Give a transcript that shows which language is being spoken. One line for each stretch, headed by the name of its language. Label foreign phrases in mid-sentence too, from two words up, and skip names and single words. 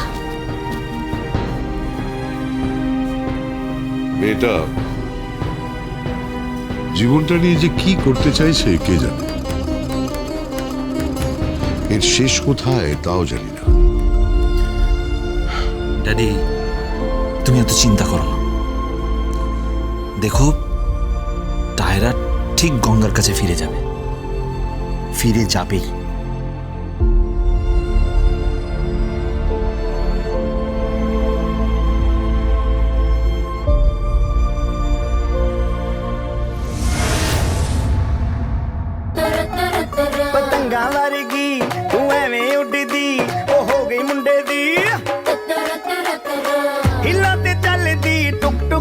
Bangla: মেয়েটা জীবনটা নিয়ে যে কি করতে চাইছে কে জানে, এর শেষ কোথায় তাও জানি না। ড্যাডি, তুমি এত চিন্তা করো না। দেখো, টায়রা ঠিক গঙ্গার কাছে ফিরে যাবে, ফিরে যাবেই।
Punjabi: ਪਤੰਗਾਂ ਵਰਗੀ ਤੂੰ ਐਵੇਂ ਉੱਡਦੀ ਉਹ ਹੋ ਗਈ ਮੁੰਡੇ ਦੀ ਹਿੱਲਾਂ ਤੇ ਚੱਲਦੀ ਟੁਕ ਟੁਕ